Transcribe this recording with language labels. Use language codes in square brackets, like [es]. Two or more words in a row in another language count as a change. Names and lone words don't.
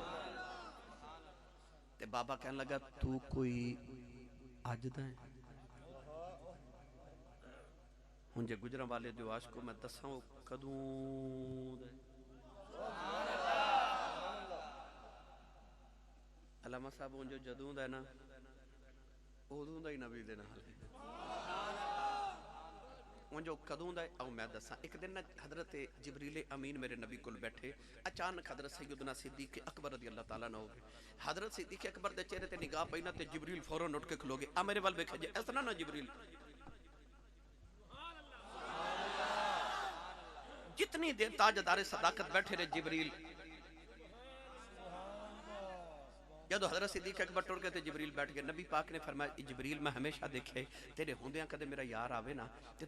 [pa] تے بابا کہہ لگا تُو کوئی اج دا ہے ہُݨ جے گجراں والے جو عاشق میں دساں کدوں علامہ صاحب ہُݨ جو جدوں دا نہ اودوں دا ہی نبی دے نال ہُݨ جو کدوں دا آؤ میں دساں اک دن نہ حضرت جبریل امین میرے نبی کول بیٹھے اچانک حضرت سیدنا صدیق اکبر [ar] رضي الله تعالى عنه [pa] حضرت صدیق اکبر دے چہرے تے نگاہ پئی نہ تے جبریل فوراً اٹھ کے کھلو گئے آ میرے ول ویکھے جے اس طرح نہ جبریل جتنی دیر تاجدارِ صداقت بیٹھے رہے جبریل جب حضرت صدیق اکبر ٹُر گئے تو جبریل بیٹھ گئے نبی پاک نے فرمایا جبریل میں ہمیشہ ویکھے تیرے ہوندیاں کدے میرا یار آوے نہ تے